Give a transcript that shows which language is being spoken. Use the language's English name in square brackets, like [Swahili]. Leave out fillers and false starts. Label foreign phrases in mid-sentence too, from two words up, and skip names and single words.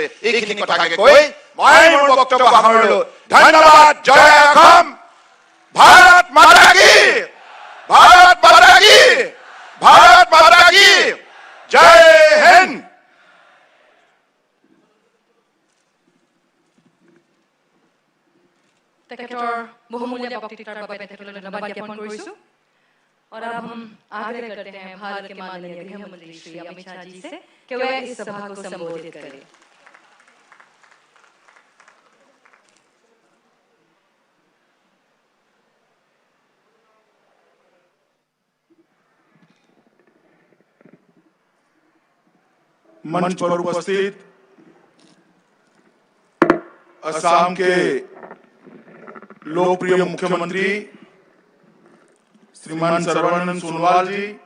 [Assamese] এইখিনি কথাকে কৈ মই মোৰ বক্তব্য সামৰিলো। ধন্যবাদ। জয় অসম। [Hindi] भारत माता की, भारत माता की, भारत माता की। [Assamese] জয় হিন্দ। তেখেতৰ বহুমূল্য বক্তব্য বাবে তেখেতলৈ ধন্যবাদ জ্ঞাপন কৰিছো। [Hindi] और अब हम आग्रह करते हैं भारत के माननीय गृह मंत्री श्री अमित शाह जी से कि वे इस सभा को संबोधित करें। मंच पर उपस्थित असम के लोकप्रिय मुख्यमंत्री श्रीमान सर्बानंद सोनोवाल जी,